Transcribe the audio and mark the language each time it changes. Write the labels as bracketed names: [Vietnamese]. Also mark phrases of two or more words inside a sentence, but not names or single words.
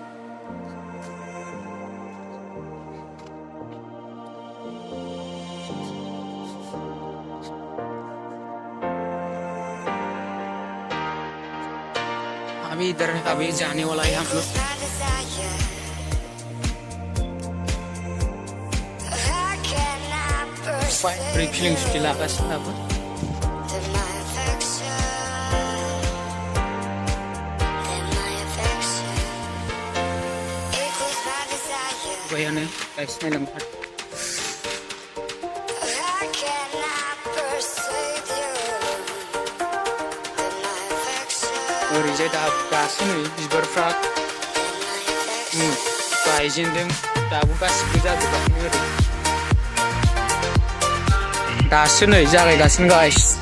[Hindi] अभी इधर अभी जाने वाला है हम लोग। [English] free filling shooting [Bodo] लागासिनो दाबो। बैयानो गाइस नायलांबाय थादो। ओरैजाय दासो नै बिबारफ्रा गायजेनदों दाबो गासिबो जाजोबाखैनो ओरै दासो नै जागायगासिनो गाइस।